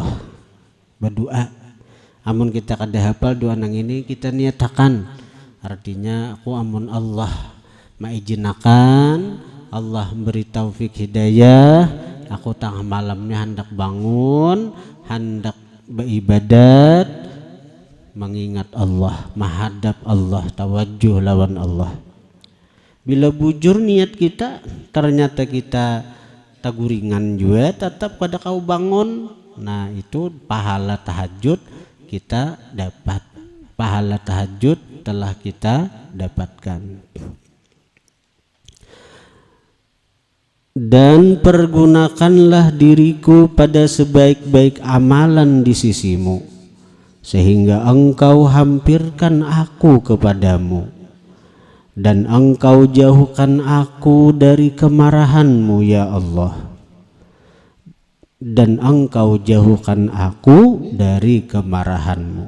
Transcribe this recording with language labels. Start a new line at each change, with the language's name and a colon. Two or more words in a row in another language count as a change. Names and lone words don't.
Banjar: Berdoa, amun kita kada hafal doa nang ini kita niatakan, artinya aku amun Allah maizinakan, Allah beri taufik hidayah, aku tengah malamnya hendak bangun, hendak beribadat, mengingat Allah, menghadap Allah, tawajuh lawan Allah. Bila bujur niat kita, ternyata kita taguringan juga, tetap pada kau bangun. Nah itu pahala tahajud kita dapat, pahala tahajud telah kita dapatkan.
Indonesian: Dan pergunakanlah diriku pada sebaik-baik amalan di sisimu, sehingga engkau hampirkan aku kepadamu, dan engkau jauhkan aku dari kemarahanmu ya Allah, dan engkau jauhkan aku dari kemarahanmu.